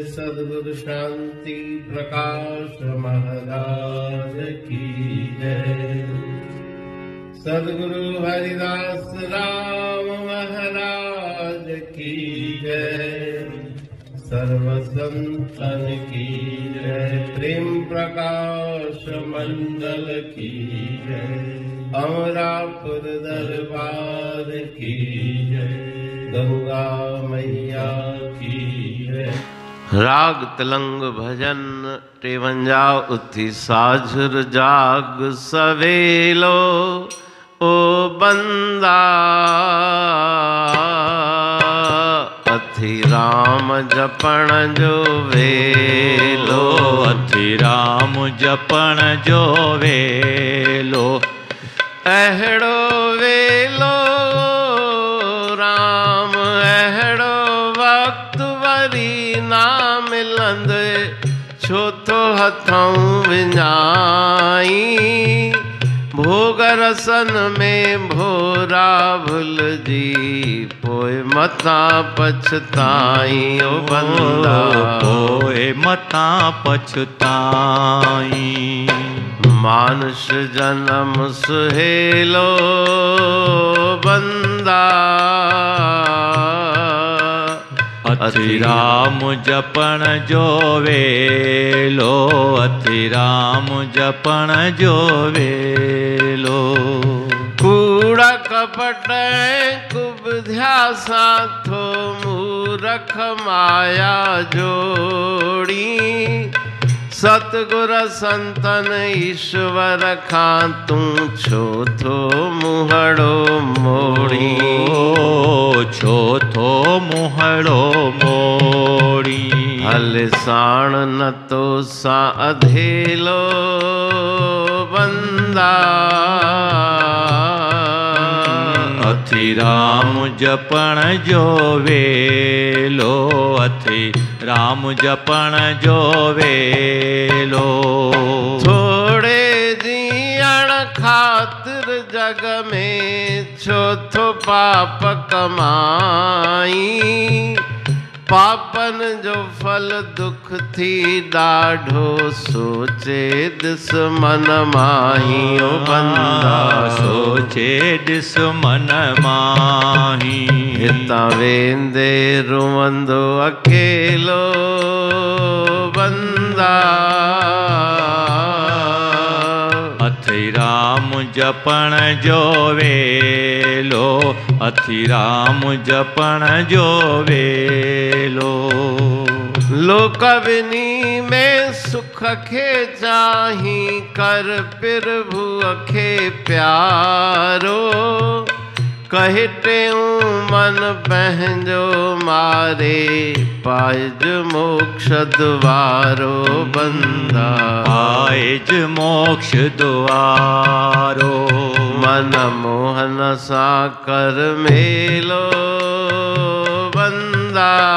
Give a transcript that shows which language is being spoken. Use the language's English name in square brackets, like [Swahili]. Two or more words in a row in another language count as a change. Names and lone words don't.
[Hindi] सद्गुरु शांति प्रकाश महाराज की जय। सद्गुरु हरिदास राम महाराज की जय। सर्व संतन की जय। प्रेम प्रकाश मंडल की जय। अमरापुर दरबार की जय। गंगा मैया की जय। [Sindhi] राग तलंग भजन टेवंजा उथी साझुर जाग सवेलो ओ बंदा। अथी राम जपण जो वेलो। अथी राम जपण जो वेलो। अहड़ो वेलो राम अहड़ो वक्त वरी ना मिलंद। छो तो हथों विञाई भोग रसन में भोरा भुलजी। पोइ मता पछताई ओ बंदा। पोइ मता पछताई। मानुष जन्म सुहेलो बंदा। अथी राम जपण जो वेलो। अथी राम जपण जो वेलो। कूड़ा कपट कुबध्या साथो मूरख माया जोड़ी। सतगुर संतन ईश्वर खां तू छो थो मुहड़ो मोड़ी। छो थो मुहड़ो मोड़ी। हल साण न तो सा अधेलो बंदा। अथी राम जपण जो वेलो। अथी राम जपण जो वेलो। थोड़े जीअण खातिर जग में छो थो पाप कमाई। पापन जो फल दुख थी ॾाढो सोचे दिस मन माही ओ बंदा। सोचे दिस मन माही। हितां वेंदे रुवंदो अकेलो बंदा। अथी राम जपण जो वेलो। अथी राम जपण जो वेलो। लोक बिनी में सुख खे चाही कर प्रभु खे प्यारो। कहिटेऊं मन पंहिंजो मारे पाइज मोक्ष द्वारो बंदा। पाइज मोक्ष द्वारो। मन मोहन सा कर मेलो बंदा।